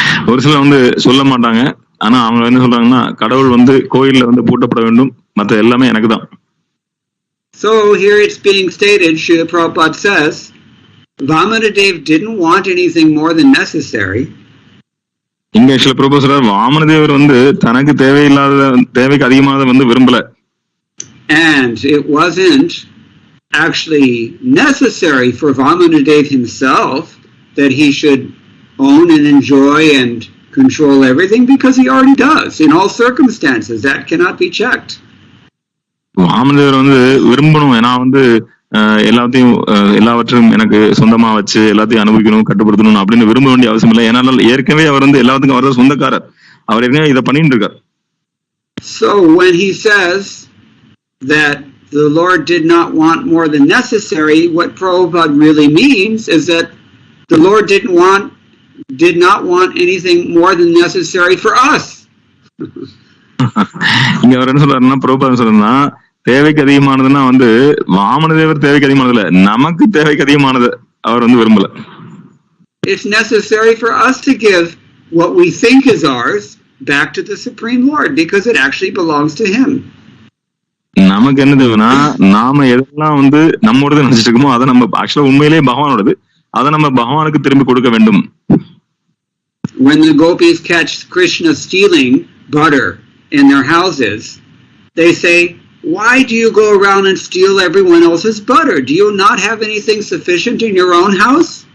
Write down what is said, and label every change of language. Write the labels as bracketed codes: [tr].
[ta] ஒரு சிலர் வந்து சொல்ல மாட்டாங்க, ஆனா அவங்க என்ன சொல்றாங்கன்னா கடவுள் வந்து கோயில்ல வந்து பூட்டப்பட வேண்டும், மற்ற எல்லாமே எனக்கு தான். [en] So here it's being stated, Srila Prabhupada says, Vamanadeva didn't want anything more than necessary. [ta] இங்க சில பிரபு சொல்றார், வாமனதேவர் வந்து தனக்கு தேவைக்கு அதிகமானதை வந்து விரும்பல. [en] And it wasn't actually necessary for Vamanadeva himself that he should own and enjoy and control everything, because he already does in all circumstances. That cannot be checked. [ta] வாமனதேவர் வந்து விரும்பணும், ஏன்னா வந்து எல்லாவற்றையும் எனக்கு சொந்தமா வச்சு எல்லாத்தையும் அனுபவிக்கணும், கட்டுப்படுத்தணும் அப்படின்னு விரும்ப வேண்டிய அவசியம் இல்லை. ஏன்னா ஏற்கனவே அவர் வந்து எல்லாத்துக்கும் அவர் சொந்தக்காரர், அவர் ஏற்கனவே இதை பண்ணிட்டு இருக்கார். [en] So when he says that the Lord did not want more than necessary, what Prabhupada really means is that the Lord did not want anything more than necessary for us. [ta] இங்க அவர் என்ன சொல்றாருன்னா, பிரபுபாதம் சொல்றா தேவைக்கு அதிகமானதுன்னா வந்து வாமனதேவர் தேவைக்கு அதிகமானது இல்ல, நமக்கு தேவைக்கு அதிகமானது அவர் வந்து விரும்பல. [en] It's necessary for us to give what we think is ours back to the Supreme Lord, because it actually belongs to him. [ta] நமக்கு என்ன தேவைன்னா, நாம எதெல்லாம் வந்து நம்மோடது நினைச்சிட்டு இருக்கோமோ அதை நம்ம ஆக்சுவலா உண்மையிலேயே பகவானோடது, அதை நம்ம பகவானுக்கு திரும்பி கொடுக்க வேண்டும். [en] When the gopis catch Krishna stealing butter in their houses, they say, why do you go around and steal everyone else's butter? Do you not have anything sufficient in your own house?